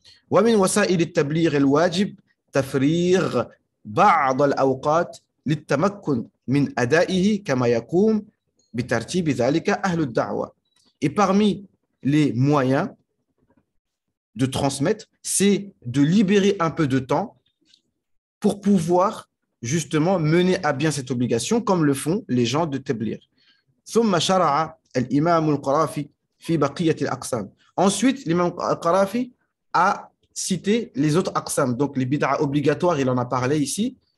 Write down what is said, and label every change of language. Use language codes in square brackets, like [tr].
[ar] ومن وسائل التبليغ الواجب تفريغ بعض الأوقات للتمكن من أدائه كما يقوم بترتيب ذلك أهل الدعوة. [fr] Et parmi les moyens de transmettre, c'est de libérer un peu de temps pour pouvoir justement mener à bien cette obligation, comme le font les gens de Tabligh. [ar] ثم شرع الإمام القرافي في بقية الأقسام. [fr] Ensuite, l'imam al-Qarafi a cité les autres aqsam, donc les bid'a obligatoires, il en a parlé ici.